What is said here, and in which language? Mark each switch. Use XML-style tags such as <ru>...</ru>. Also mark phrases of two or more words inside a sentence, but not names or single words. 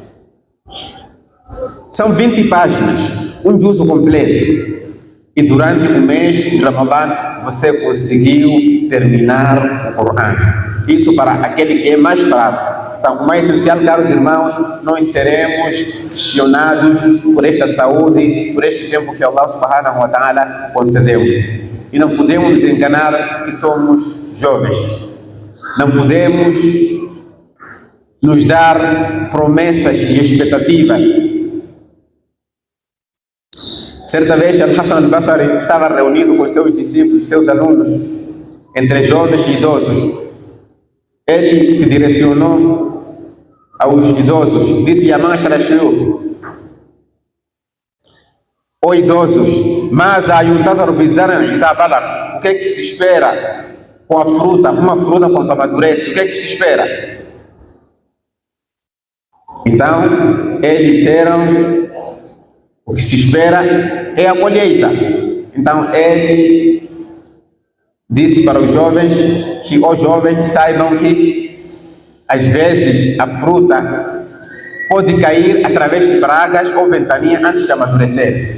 <pt>São 20 páginas. Um juzo completo. E durante o mês de Ramadã você conseguiu terminar o Corão. Isso para aquele que é mais fraco. Então, o mais essencial, caros irmãos, nós seremos questionados por esta saúde, por este tempo que</pt> <ar>الله سبحانه و تعالى</ar> <pt>concedeu. E não podemos nos enganar que somos jovens. Não podemos nos dar promessas e expectativas. Certa vez, Al-Hassan al-Basri estava reunido com seus discípulos, seus alunos, entre jovens e idosos. Ele se direcionou aos idosos, disse:</pt> <ar>"يا معشر الشيوخ,</ar> <pt>ó idosos,</pt> <ar>ماذا ينتظر بالزرع إذا بلغ",</ar> <pt>o que é que se espera com a fruta, uma fruta quando amadurece, o que é que se espera? Então, eles disseram: o que se espera é a colheita. Então, ele disse para os jovens que os jovens saibam que, às vezes, a fruta pode cair através de pragas ou ventania antes de amadurecer.</pt>